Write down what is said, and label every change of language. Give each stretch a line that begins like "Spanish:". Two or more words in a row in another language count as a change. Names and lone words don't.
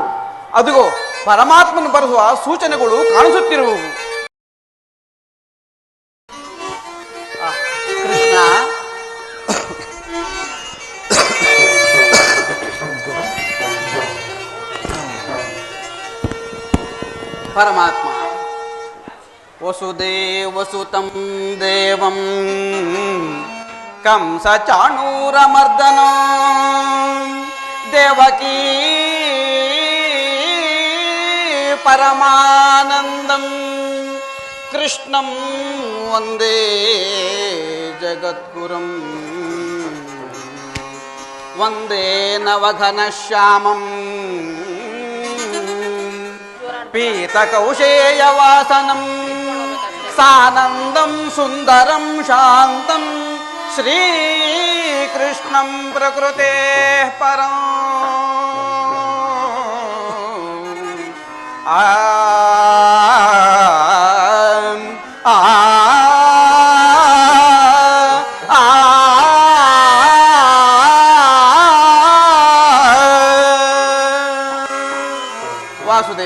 Kannada: ಅದುಗೋ ಪರಮಾತ್ಮನು ಬರೆಸುವ ಸೂಚನೆಗಳು ಕಾಣಿಸುತ್ತಿರುವವು.
Sanskrit: ಕೃಷ್ಣ, ಪರಮಾತ್ಮ ವಸುದೇವಸುತಂ ದೇವಂ ಕಂಸ ಚಾಣೂರಮರ್ದನ ದೇವಕೀ ಪರಮಾನಂದಂ ಕೃಷ್ಣಂ ವಂದೇ ಜಗದ್ಗುರುಂ ವಂದೇ ನವಘನಶ್ಯಾಮಂ ಪೀತಕೌಶೇಯವಾಸನಂ ಸಾನಂದಂ ಸುಂದರಂ ಶಾಂತಂ ಶ್ರೀಕೃಷ್ಣಂ ಪ್ರಕೃತೆ ಪರಂ ಆ ವಾಸುದೇವ